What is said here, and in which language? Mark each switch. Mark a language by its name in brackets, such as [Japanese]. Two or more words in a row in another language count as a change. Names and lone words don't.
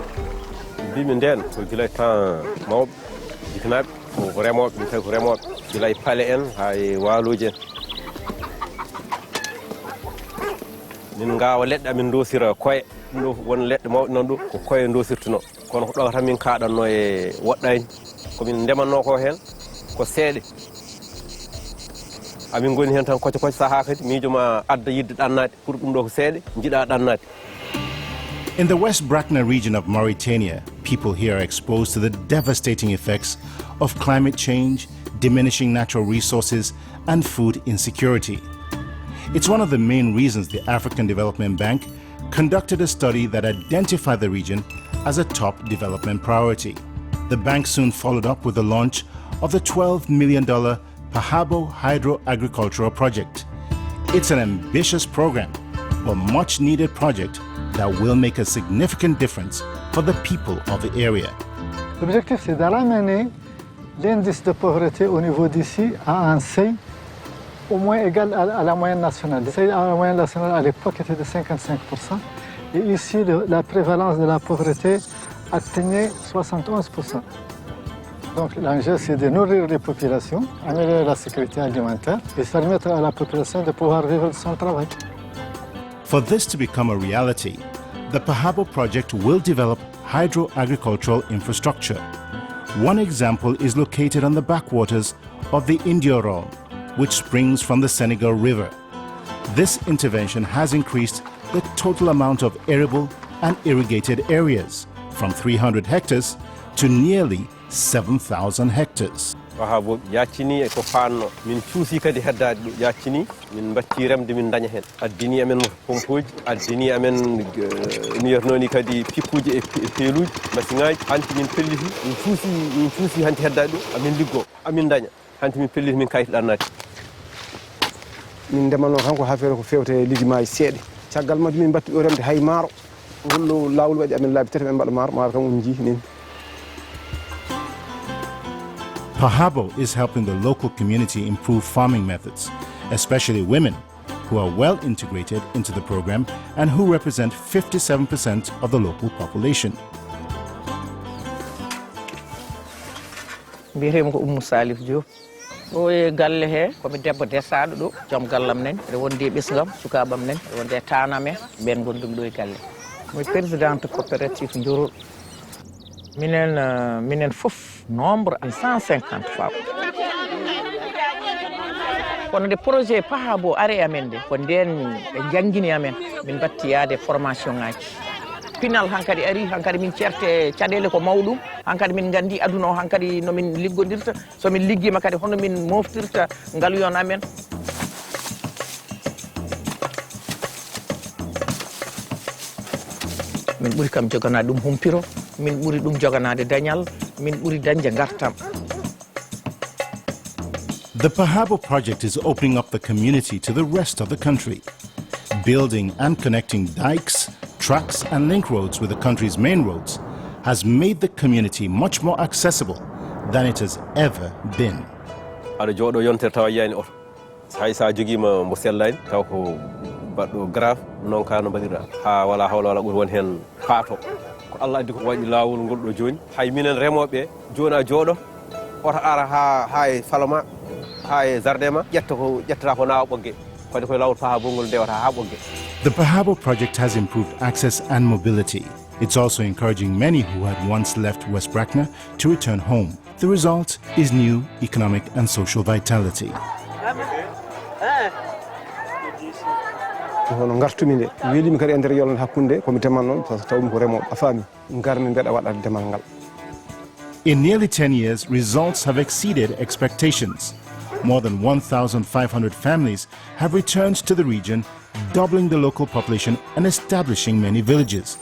[Fula] mbimi nden ko gila temps mawɓe jikanaɓe ko remoɓe min tawi ko remoɓe gila e paale en ha e waaloji en min ngawa leɗɗe amin dosira koye ɗum ɗo won leɗɗe mawɗe noon ɗo ko koye dosirtuno kono ko ɗo tan min kaɗanno e woɗɗani komin ndemanno ko hen ko seeɗe amin goni hen tan koce saaha kadi miijo ma adda yidde ɗannade pour ɗum ɗo ko seeɗe jiiɗa ɗannade. [English] In the West Bracknell region of Mauritania, people here are exposed to the devastating effects of climate change, diminishing natural resources, and food insecurity. It's one of the main reasons the African Development Bank conducted a study that identified the region as a top development priority. The bank soon followed up with the launch of the $12 million Pahabo Hydro-Agricultural Project. It's an ambitious program, but much needed project that will make a significant difference for the people of the area. [French] L'objectif, c'est de ramener l'indice de pauvreté au niveau d'ici à un seuil au moins égal à la moyenne nationale. La moyenne nationale à l'époque était de 55%. Et ici, la prévalence de la pauvreté atteignait 71%. Donc l'enjeu, c'est de nourrir les populations, améliorer la sécurité alimentaire et permettre à la population de pouvoir vivre de son travail. [English] For this to become a reality, the Pahabo project will develop hydro-agricultural infrastructure. One example is located on the backwaters of the Indiorol, which springs from the Senegal River. This intervention has increased the total amount of arable and irrigated areas from 300 hectares to nearly 7,000 hectares. [Fula] Pahabo yaccini e ko fanno min cuusi kadi heddade ɗo yaccini min batti remde min daña hen addini amen pompoji addini amen mi yernoni kadi pikkuji e peeluji masiŋaji hanti min pelliti min cuusi hanti heddade ɗo amin liggo amin daña hanti min pelliti min kayito ɗannade. Min ndemanno tan ko hafere ko fewte lijumaji seeɗe caggal majjum min batti ɗo remde hay maaro ngolɗo lawol waɗi amen laabi tati men mbaɗa maaro kam on jii nin. [English] Pahabo is helping the local community improve farming methods, especially women, who are well integrated into the program and who represent 57% of the local population. [Fula] Mbiyetemi ko Oumou Salif Diop. Ɗo e galle he komi debbo desaɗo ɗo joom gallam nen ɓe wondi e ɓesgam sukabam nen ɓe wondi e taname ɓen gondumi ɗo e galle. [French] Moi présidente coopérative Ndiorol. [Fula] Minen fof [French] nombre 150 fois. [Fula] Kono de projet Pahabo are amen de ko nden ɓe jangguini amen min batti yaade formation ngaji. Pinal hankadi ari hankadi min certe caɗele ko mawɗum hankadi min gandi aduna o hankadi no min liggodirta so min liggima kadi hono min moftirta ngaluyon amen. Min ɓuri kam joganade ɗum humpiro min ɓuri ɗum joganade dañal min ɓuri dañde gartam. [English] The Pahabo project is opening up the community to the rest of the country. Building and connecting dikes, tracks and link roads with the country's main roads has made the community much more accessible than it has ever been. [Fula] Aɗa jooɗo yontere tawa yiyani oto hay sa joguima mo sellani taw ko baɗɗo grave non ka no mbaɗirɗa ha wala hawla wala ɓuuri won hen paato ko Allah addi ko waɗi lawol ngol ɗo joni hay minen remoɓe joni a jooɗo oto ara ha e falama ha e jardin ma ƴettata ko nawa ɓogge fadi koye lawol Pahabo ngol ndewata ha ɓogge. [English] The Pahabo project has improved access and mobility. It's also encouraging many who had once left West Bracknell to return home. The result is new economic and social vitality. [Fula] hono gartumi nde welimi kadi e nder yolnde hakkunde komi teman noon [French] par ce que [Fula] tawmi ko remoɓe a faami garmi mbeɗa waɗa demal ngal. [English] In nearly 10 years, results have exceeded expectations. More than 1,500 families have returned to the region, doubling the local population and establishing many villages.